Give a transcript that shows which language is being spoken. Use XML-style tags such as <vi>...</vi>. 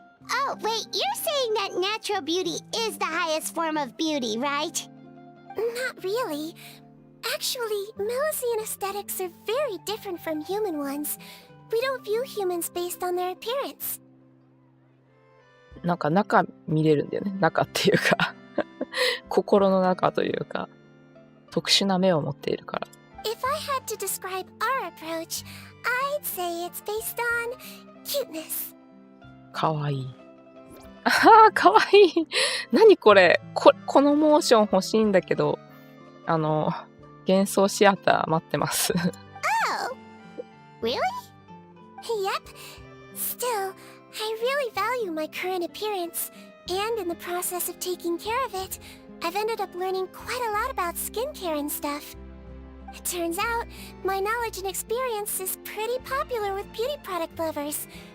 <en>Oh, wait, you're saying that natural beauty is the highest form of beauty, right? Not really. Actually, Milesian aesthetics are very different from human ones. We don't view humans based on their appearance.</en> <ja>なんか中見れるんだよね。中っていうか心の中というか特殊な目を持っているから。</ja> <en>If I had to describe our approach, I'd say it's based on cuteness.</en> <ja>かわいい。ああ、かわいい。何これ。このモーション欲しいんだけど、幻想シアター待ってます。</ja> <en>Oh, really? Yep. Still, I really value my current appearance, and in the process of taking care of it, I've ended up learning quite a lot about skincare and stuff. It turns out, my knowledge and experience is pretty popular with beauty product lovers.</en>